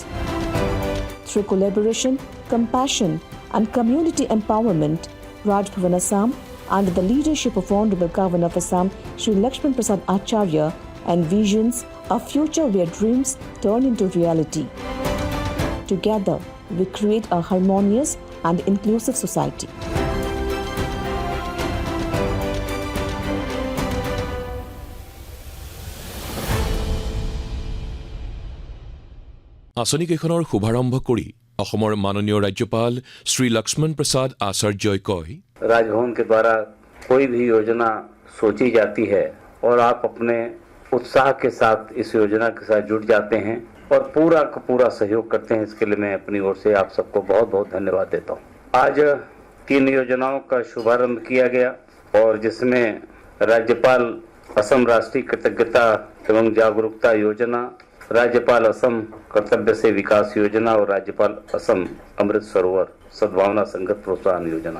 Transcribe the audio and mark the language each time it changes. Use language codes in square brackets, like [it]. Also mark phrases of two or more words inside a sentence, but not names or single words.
[en] Through collaboration, compassion, and community empowerment, Raj Bhavan Assam, under the leadership of Honorable Governor of Assam, Sri Lakshman Prasad Acharya, envisions a future where dreams turn into reality. Together, we create a harmonious and inclusive society. [as] আঁচনিকেইখনৰ শুভাৰম্ভ কৰি অসমৰ মাননীয় ৰাজ্যপাল শ্ৰী লক্ষ্মণ প্ৰসাদ আচাৰ্যই কয়, [hi] राजभवन के द्वारा कोई भी योजना सोची जाती है और आप अपने उत्साह के साथ इस योजना के साथ जुट जाते हैं और पूरा का पूरा सहयोग करते हैं। इसके लिए मैं अपनी ओर से आप सबको बहुत बहुत धन्यवाद देता हूँ। आज 3 योजनाओं का शुभारंभ किया गया और जिसमें राज्यपाल असम राष्ट्रीय कृतज्ञता एवं जागरूकता योजना, राज्यपाल असम कर्तव्य से विकास योजना और राज्यपाल असम अमृत सरोवर सद्भावना संगत प्रोत्साहन योजना।